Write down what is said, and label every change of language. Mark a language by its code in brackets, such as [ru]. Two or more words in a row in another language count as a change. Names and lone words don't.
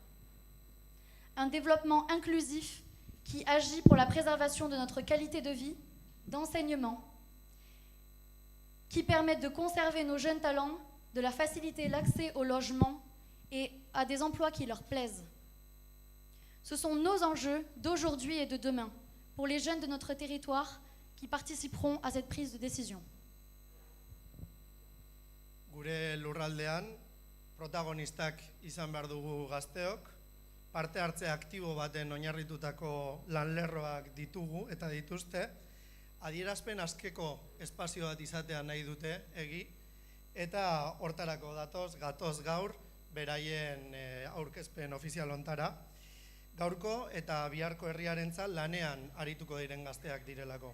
[fr] Un développement inclusif qui agit pour la préservation de notre qualité de vie, d'enseignement, qui permettent de conserver nos jeunes talents, de leur faciliter l'accès au logement et à des emplois qui leur plaisent. Ce sont nos enjeux d'aujourd'hui et de demain pour les jeunes de notre territoire qui participeront à cette prise de décision. [eu] Gure lurraldean, protagonistak izan behar dugu gazteok, parte hartze aktibo baten oinarritutako lanlerroak ditugu eta dituzte, adierazpen askeko espazio bat izatea nahi dute egi, eta hortarako gatoz gaur beraien aurkezpen ofizial hontara, gaurko eta biharko herriarentzat lanean arituko diren gazteak direlako.